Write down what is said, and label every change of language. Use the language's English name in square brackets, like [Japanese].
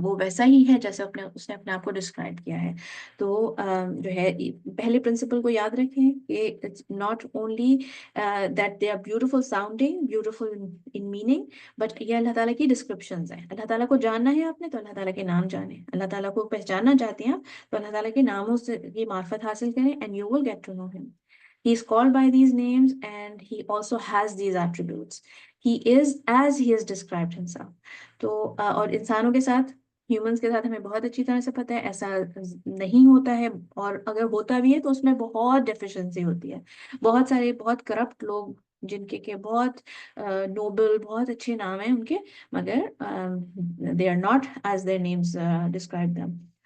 [Urdu] وہ ویسا ہی ہے جیسے اس نے اپنے آپ کو ڈسکرائب کیا ہے. تو جو ہے پہلے پرنسپل کو یاد رکھیں کہ [English] it's not only that they are beautiful sounding, beautiful in meaning, but [Urdu] یہ اللہ تعالیٰ کی descriptions ہیں. اللہ تعالیٰ کو جاننا ہے آپ نے تو اللہ تعالیٰ کے نام جانیں. اللہ تعالیٰ کو پہچاننا چاہتے ہیں تو اللہ تعالیٰ کے ناموں سے یہ معرفت حاصل کریں [English] and you will get to know him. He is called by these names and he also has these attributes. He is as he has described himself. [Urdu] تو اور انسانوں کے ساتھ، ہیومنس کے ساتھ ہمیں بہت اچھی طرح سے پتہ ہے ایسا نہیں ہوتا ہے، اور اگر ہوتا بھی ہے تو اس میں بہت ڈیفیشنسی ہوتی ہے. بہت سارے بہت کرپٹ لوگ جن کے بہت نوبل، بہت اچھے نام ہیں ان کے، مگر [English] they are not as their names describe them.